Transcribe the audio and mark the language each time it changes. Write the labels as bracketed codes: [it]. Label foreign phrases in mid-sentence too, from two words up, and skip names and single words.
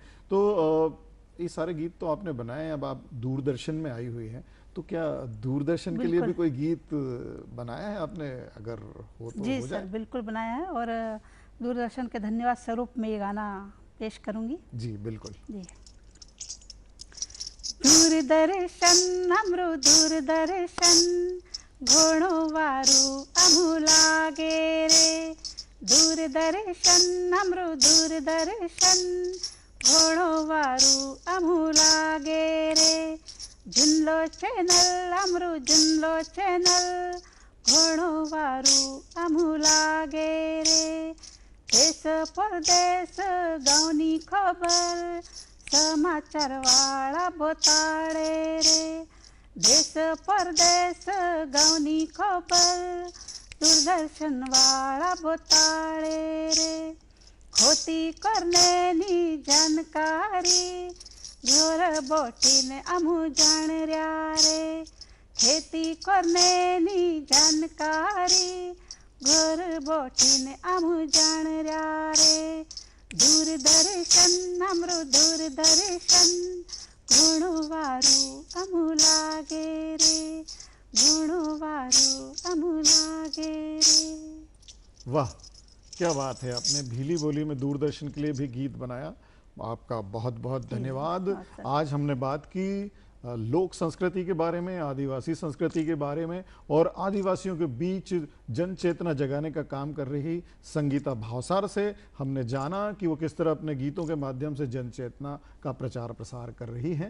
[hi] तो ये सारे गीत तो आपने बनाए हैं, अब आप दूरदर्शन में आई हुई हैं, तो क्या दूरदर्शन के लिए भी कोई गीत बनाया है आपने? अगर हो तो जी हो सर, जाए। बिल्कुल बनाया है, और दूरदर्शन के धन्यवाद स्वरूप में ये गाना पेश करूंगी। जी बिल्कुल। जी। [bhb] दूरदर्शन हमरो दूरदर्शन घोड़ो वारू अमु लागे रे। दूरदर्शन हमरो दूरदर्शन घोड़ो वारू अमु लागे रे। जुनलो चैनल हमरो जुनलो चैनल घोड़ो वारू अमु लागे रे। देश परदेश गाँवनी खबर समाचार वाला बताड़े रे। देश परदेश गाँवनी खबर दूरदर्शन वाला बताड़े रे। खोती करने नी जानकारी घर बोटीने अमु जान रया रे। खेती करने नी जानकारी घर बोटीने अमु जान रया रे। दूरदर्शन हमरो दूरदर्शन घोड़ो वारू अमु लागे रे। घोड़ो वारू अमु लागे रे। [hi] वाह, क्या बात है, आपने भीली बोली में दूरदर्शन के लिए भी गीत बनाया। आपका बहुत बहुत धन्यवाद। आज हमने बात की लोक संस्कृति के बारे में, आदिवासी संस्कृति के बारे में, और आदिवासियों के बीच जन चेतना जगाने का काम कर रही संगीता भावसार से हमने जाना कि वो किस तरह अपने गीतों के माध्यम से जन चेतना का प्रचार प्रसार कर रही हैं।